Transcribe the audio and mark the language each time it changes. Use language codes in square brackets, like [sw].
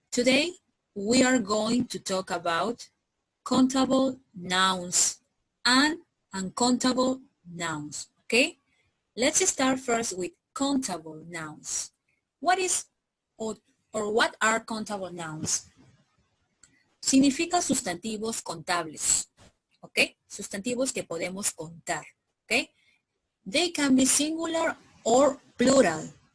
[en] Today, we are going to talk about countable nouns and uncountable nouns, okay? Let's start first with countable nouns. What is or what are countable nouns? [es] Significa sustantivos contables, ¿ok? Sustantivos que podemos contar, ¿ok? [en] They can be singular or plural.